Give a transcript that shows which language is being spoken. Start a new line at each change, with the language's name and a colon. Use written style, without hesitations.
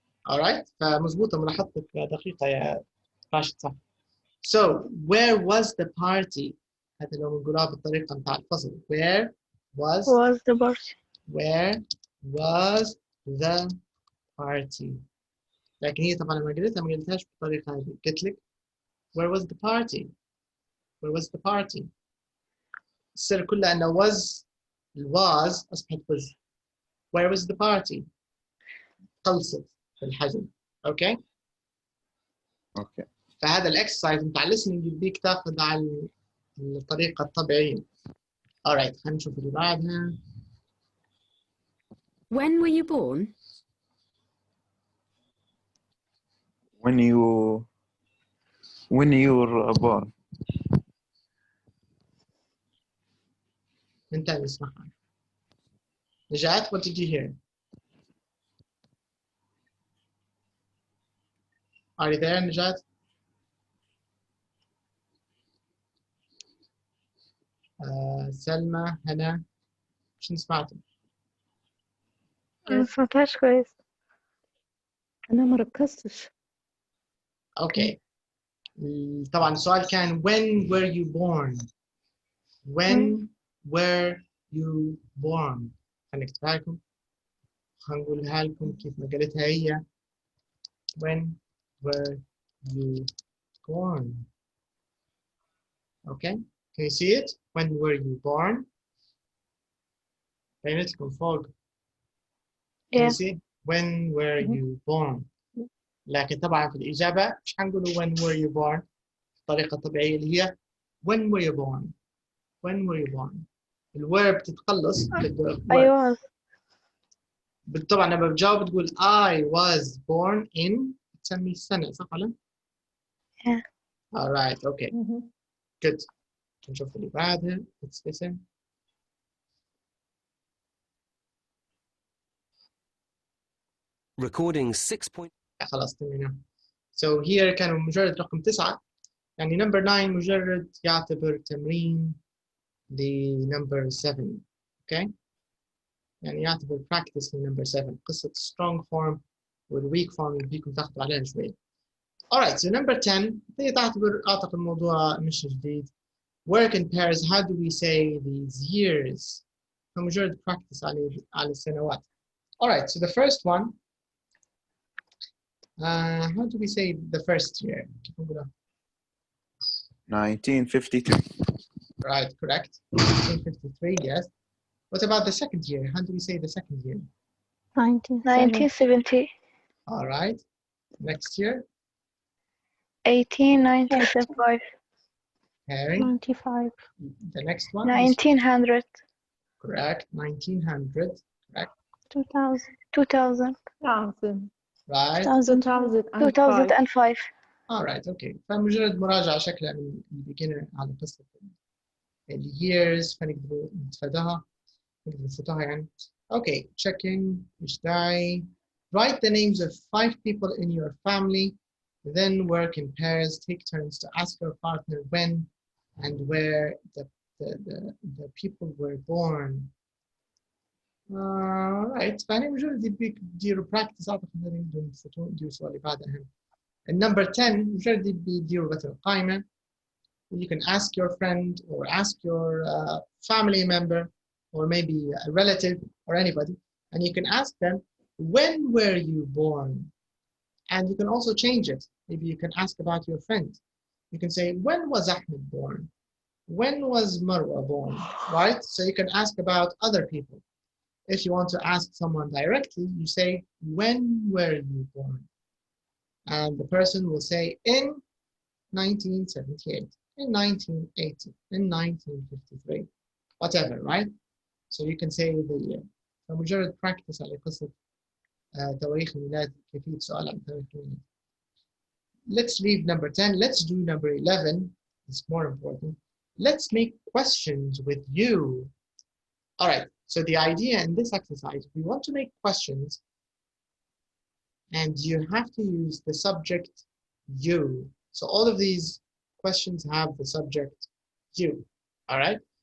Arabic: alright فمزبوطة ملاحظتك دقيقة يا راشد صح.
English: So where was the party؟
Arabic: هذا لو نقولها بالطريقة متاع الفصل.
English: Where was the party. Where was the party؟
Arabic: لكن هي طبعا لما قلتها ما قلتهاش بالطريقة هذه. قلت لك
English: where was the party؟ Where was the party؟
Arabic: السر كله أنه
English: was
Arabic: أصبحت
English: was. Where was the party؟
Arabic: خلصت في الحجم.
English: Okay? Okay.
Arabic: فهذا الإكسرسايز متاع listening يديك تاخذ على الطريقة الطبيعية. alright خلينا نشوف اللي بعدها.
English: When were you born? When you're born.
Arabic: من تاني اسمعها.
English: نجاة what did you hear؟ Are you there نجاة؟ سلمى
Arabic: هنا شنو سمعتوا؟ ما سمعتهاش كويس. أنا ما ركزتش. اوكي طبعا السؤال كان
English: when were you born؟
Arabic: when were you born؟ هنكتبها لكم هنقولها لكم كيف ما قالتها هي.
English: when were you born؟ okay can you see it؟ when were you born؟
Arabic: بينت لكم فوق.
English: can you see when were you born؟
Arabic: لكن طبعا في الإجابة مش حنقولوا
English: when were you born
Arabic: الطريقة الطبيعية اللي هي
English: when were you born؟ when were you born؟ الverb
Arabic: تتخلص
English: I was.
Arabic: طبعا لما بتجاوب تقول I was born in تسمي السنة صح ولا؟
English: Yeah. alright okay good
Arabic: نشوف اللي بعدها.
English: let's listen. Recording 6.
Arabic: خلاص تمام.
English: so here
Arabic: كانوا مجرد رقم 9 يعني number 9 مجرد يعتبر تمرين ل number 7 okay يعني يعتبر practice ل number 7 قصة
English: strong form والweak form
Arabic: اللي بيكم تاخذوا عليها شوي. alright so number 10 هي تعتبر أعتقد الموضوع مش جديد.
English: work in pairs how do we say these years
Arabic: فمجرد practice على السنوات.
English: alright so the first one how do we say the first year؟ 1952. Right, correct. 1953, yes. What about the second year? How do we say the second year? 1970. All right. Next year? 1895. Harry? 95. The next one? 1900. Correct. 1900. Correct. 2000. 2000. 2000. Right. 2005. All right, okay.
Arabic: فمجرد مراجعة شكلها من البيجنر على قصة الyears فنقدر نتفاداها نفوتها يعني.
English: Okay, checking each day. Write the names of 5 people in your family. Then work in pairs. Take turns to ask your partner when and where the people were born. Right.
Arabic: فأنا مجرد يديروا practice أعتقد إنهم يديروا سؤال اللي بعده أهم.
English: And number 10
Arabic: مجرد بيديروا مثل قائمة.
English: You can ask your friend or ask your family member or maybe a relative or anybody, and you can ask them, when were you born? And you can also change it. Maybe you can ask about your friend. You can say, when was Ahmed born? When was Marwa born? Right? So you can ask about other people. If you want to ask someone directly, you say, when were you born? And the person will say, in 1978, in 1980, in 1953, whatever, right? So you can say the year.
Arabic: فمجرد practice على قصة تواريخ الميلاد كيفية سؤال عن تاريخ الميلاد.
English: Let's leave number 10. Let's do number 11. It's more important. Let's make questions with you. All right. So the idea in this exercise, we want to make questions, and you have to use the subject you. So all of these questions have the subject you. All right.